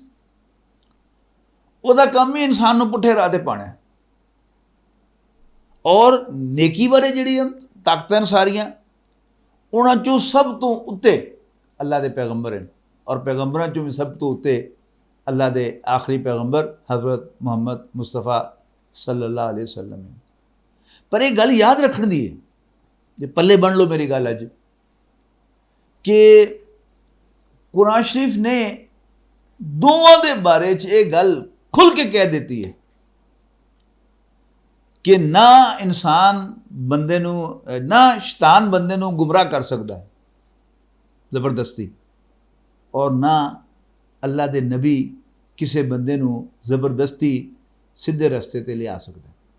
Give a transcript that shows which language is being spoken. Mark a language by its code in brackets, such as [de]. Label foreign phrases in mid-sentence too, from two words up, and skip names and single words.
[pa] ਉਹਦਾ ਕਾਮ ਹੀ ਇਨਸਾਨ ਨੂੰ ਪੁੱਠੇ ਰਾਹ ਤੇ ਪਾਣਾ ਹੈ। ਔਰ ਨੇਕੀ ਬਾਰੇ ਜਿਹੜੀਆਂ ਤਾਕਤਾਂ ਸਾਰੀਆਂ, ਉਨ੍ਹਾਂ ਚੋਂ ਸਭ ਤੋ ਉੱਤੇ ਅੱਲਾਹ ਦੇ ਪੈਗ਼ੰਬਰ ਹੈਂ, ਔਰ ਪੈਗ਼ੰਬਰਾਂ ਚੋਂ ਭੀ ਸਭ ਤੋ ਉੱਤੇ ਅੱਲਾਹ ਦੇ ਆਖ਼ਰੀ ਪੈਗ਼ੰਬਰ ਹਜ਼ਰਤ ਮੁਹੰਮਦ ਮੁਸਤਫ਼ਾ [ar] صلى الله عليه وسلم [pa] ਹੈ। ਪਰ ਇੱਕ ਗੱਲ ਯਾਦ ਰੱਖਣ ਦੀ ਹੈ, ਜੇ ਪੱਲੇ ਬੰਨ੍ਹ ਲੋ ਮੇਰੀ ਗੱਲ ਅੱਜ, ਕਿ ਕੁਰਾਨ ਸ਼ਰੀਫ਼ ਨੇ ਦੋਵਾਂ ਦੇ ਬਾਰੇ ਚ ਯੇ ਗੱਲ ਖੁੱਲ੍ਹ ਕੇ ਕਹਿ ਦੇਤੀ ਹੈ ਕਿ ਨਾ ਇਨਸਾਨ ਬੰਦੇ ਨੂੰ, ਨਾ ਸ਼ੈਤਾਨ ਬੰਦੇ ਨੂੰ ਗੁਮਰਾਹ ਕਰ ਸਕਦਾ ਹੈ ਜ਼ਬਰਦਸਤੀ, ਔਰ ਨਾ ਅੱਲਾਹ ਦੇ ਨਬੀ ਕਿਸੀ ਬੰਦੇ ਨੂੰ ਜ਼ਬਰਦਸਤੀ ਸਿੱਧੇ ਰਸਤੇ ਤੇ ਲਿਆ ਸਕਦਾ ਹੈ।